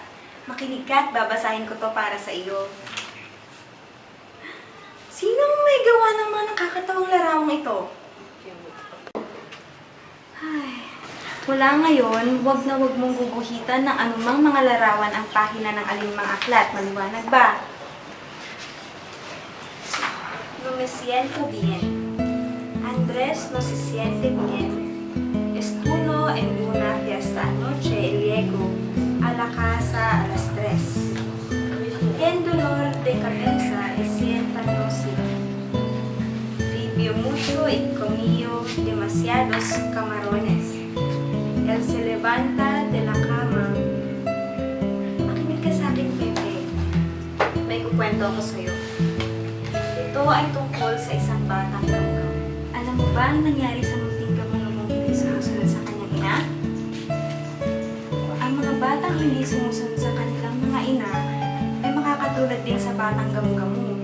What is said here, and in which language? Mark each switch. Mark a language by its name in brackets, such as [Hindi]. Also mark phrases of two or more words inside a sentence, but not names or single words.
[Filipino] Makinig ka at babasahin ko to para sa iyo. Sinong may gawa ng mga nakakatawang larawang ito? Ay, mula ngayon, wag na wag mong guguhitan ng anumang mga larawan ang pahina ng alinmang aklat. Maliwanag ba? [Spanish] No me siento bien. Andrés no se siente bien. Estuvo en una fiesta anoche y luego a la casa a las 3. En dolor de cabeza y sienta náusea. Vivió mucho y comió demasiados camarones. Él se levanta de la cama. [Filipino] Makinig ka sa akin, Pepe. May kukwento ako sa'yo. Ito ay tungkol sa isang batang gawgaw. Alam mo ba ang nangyari sa munting gamulong hindi sumusunod sa kanyang ina? Ang mga batang hindi sumusunod sa kanilang mga ina ay makakatulad din sa batang gamu-gamu.